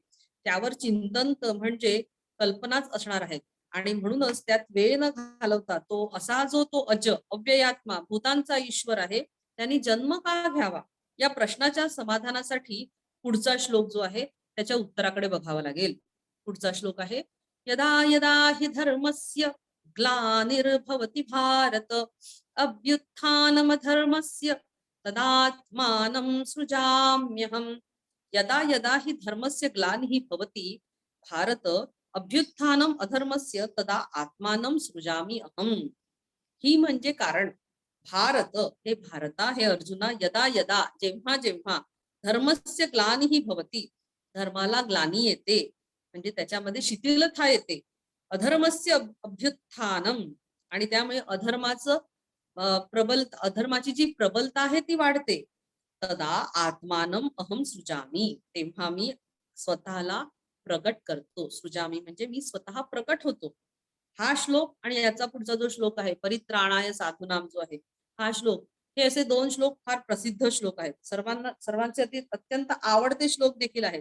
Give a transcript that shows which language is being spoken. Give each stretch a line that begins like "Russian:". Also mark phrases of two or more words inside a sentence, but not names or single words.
Marathi: त्यावर चिंतन म्हणजे कल्पनाच असणार आहेत. आणि म्हणूनच त्यात वेळ न घालवता तो असा जो तो अज, अव्ययात्मा, भूतांचा ईश्वर आहे, त्यांनी जन्म का घ्यावा या प्रश्नाच्या समाधानासाठी पुढचा श्लोक जो आहे त्याच्या उत्तराकडे बघावं लागेल. पुढचा श्लोक आहे,
Sanskrit: यदा यदा हि धर्मस्य ग्लानिर्भवति भारत अभ्युत्थानमधर्मस्य तदात्मानं सृजाम्यहम्. यदा यदा हि धर्मस्य ग्लानिः भवति भारत अभ्युत्थानम अधर्मस्य तदा आत्मानं सृजामि अहम्.
Marathi: ही म्हणजे कारण. भारत हे भारता, हे अर्जुना,
Sanskrit: यदा यदा
Marathi: जेव्हा जेव्हा
Sanskrit: धर्मस्य ग्लानिः भवति,
Marathi: धर्माला ग्लानी येते म्हणजे त्याच्यामध्ये शिथिलता येते.
Sanskrit: अधर्मस्य अभ्युत्थानम,
Marathi: आणि त्यामुळे अधर्माचं अधर्माची जी प्रबलता आहे ती वाढते.
Sanskrit: तदा आत्मानम अहम सृजामी,
Marathi: तेव्हा मी स्वतःला प्रगट करतो. सृजामी म्हणजे मी स्वतः प्रकट होतो. हा श्लोक आणि याचा पुढचा जो श्लोक आहे
Sanskrit: परित्राणाय साधूनाम
Marathi: जो आहे, हा श्लोक, हे असे दोन श्लोक फार प्रसिद्ध श्लोक आहेत. सर्वांचे अत्यंत आवडते श्लोक देखील आहेत.